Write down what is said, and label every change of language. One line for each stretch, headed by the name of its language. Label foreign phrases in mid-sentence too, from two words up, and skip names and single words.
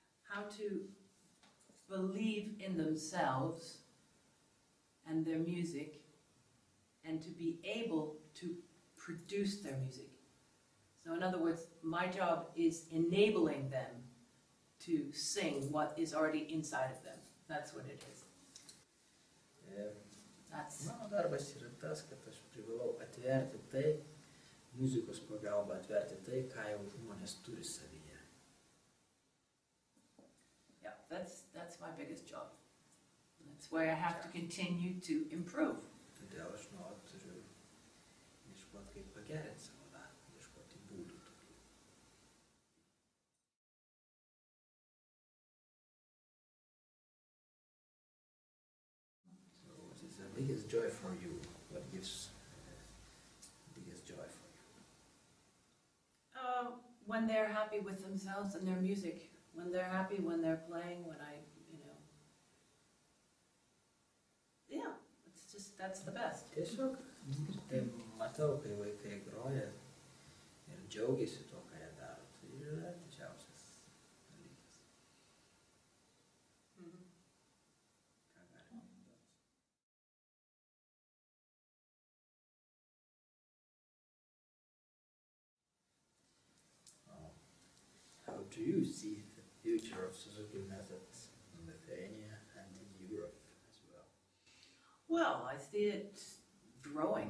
English: how to believe in themselves and their music, and to be able to produce their music. So in other words, my job is enabling them to sing what is already inside of them. That's what it is.
Lithuanian: Mano darbas yra tas, kad aš privalau atverti tai, muzikos pagalba atverti tai, ką jau žmonės turi savyje.
English: Yeah, that's my biggest job. That's where I have to continue to improve.
Lithuanian: Todėl aš nuolat turiu ieškoti, kaip pagerinti savo darbą, ieškoti būdų tokių.
English: So what is the biggest joy for you? What gives biggest joy for you? When they're happy with themselves and their music. When they're happy, when they're playing, when I, yeah, it's just, that's the best.
Lithuanian: Tiesiog, tai matau, kai vaikai groja ir džiaugiasi to, ką jie daro. Tai yra didžiausias dalykas. Ką galima duoti.
English: How do you see the future of Suzuki methods in Lithuania and in Europe as well? Well, I see it growing.